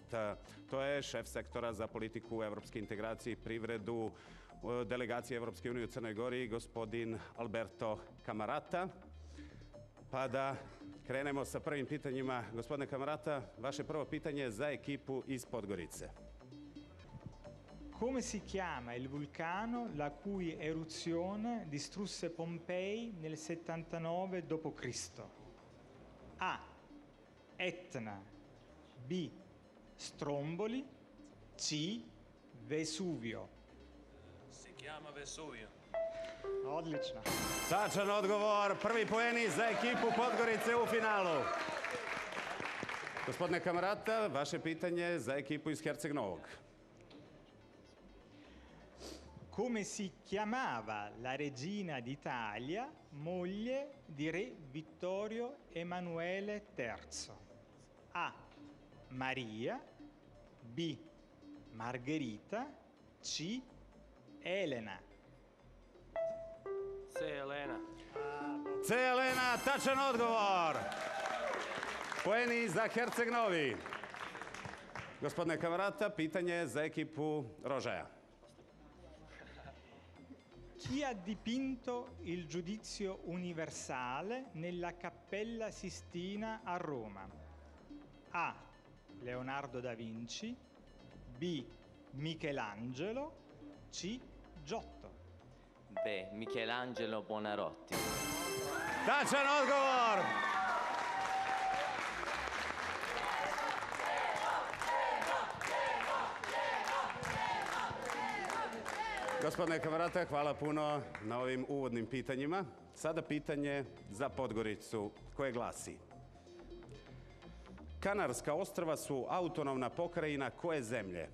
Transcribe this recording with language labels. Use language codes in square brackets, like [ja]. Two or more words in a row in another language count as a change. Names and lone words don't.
[sr] To je šef sektora za politiku evropske integracije i privredu delegacije Evropske unije u Crnoj Gori, gospodin Alberto Camarata. Pa da Krenemo sa prvim pitanjima. Gospodine Camarata, vaše prvo pitanje je za ekipu iz Podgorice. [it] Come si chiama il vulcano la cui eruzione distrusse Pompei nel 79 d.C.? A. Etna. B. Stromboli. C. Vesuvio. Si chiama Vesuvio. [sr] Odlično. Tačan odgovor, prvi poeni za ekipu Podgorice u finalu. Gospodine Camarata, vaše pitanje za ekipu iz Herceg Novog. [it] Come si chiamava la regina d'Italia, moglie di re Vittorio Emanuele III? A. Maria. B. Margherita. C. Elena. C. Elena. C. Elena, [sr] tačan odgovor. Poeni za Herceg Novi. Gospodine Camarata, pitanje za ekipu Rožaja. [it] Chi ha dipinto il Giudizio Universale nella Cappella Sistina a Roma? A. Leonardo da Vinci. B. Michelangelo. C. Giotto. B. Michelangelo Buonarroti. [sr] Tačan odgovor. Gospodine Camarata, hvala puno na ovim uvodnim pitanjima. Sada pitanje za Podgoricu koje glasi: Kanarska ostrva su autonomna pokrajina koje zemlje?